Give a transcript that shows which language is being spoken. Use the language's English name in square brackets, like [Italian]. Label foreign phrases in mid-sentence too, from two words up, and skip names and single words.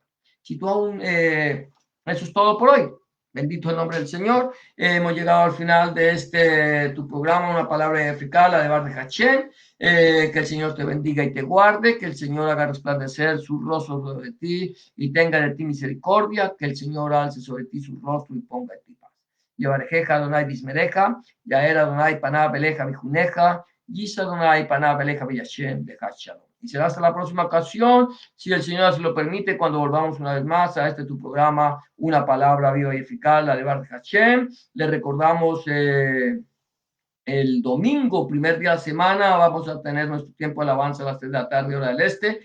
[Spanish] Si tú aún, eso es todo por hoy. Bendito el nombre del Señor. Hemos llegado al final de tu programa, una palabra eficaz, la de Bar de Hachén. Que el Señor te bendiga y te guarde, que el Señor haga resplandecer su rostro sobre ti y tenga de ti misericordia, que el Señor alce sobre ti su rostro y ponga en ti paz. [Hebrew] יברכך אדני וישמרך, יאר אדני פניו אליך ויחנך, ישא אדני פניו אליך וישם לך שלום. [Spanish] Y será hasta la próxima ocasión, si el Señor se lo permite, cuando volvamos una vez más a tu programa, Una Palabra Viva y Eficaz, la de Bar Hashem. Le recordamos el domingo, primer día de la semana, vamos a tener nuestro tiempo de alabanza a las 3 de la tarde, hora del este.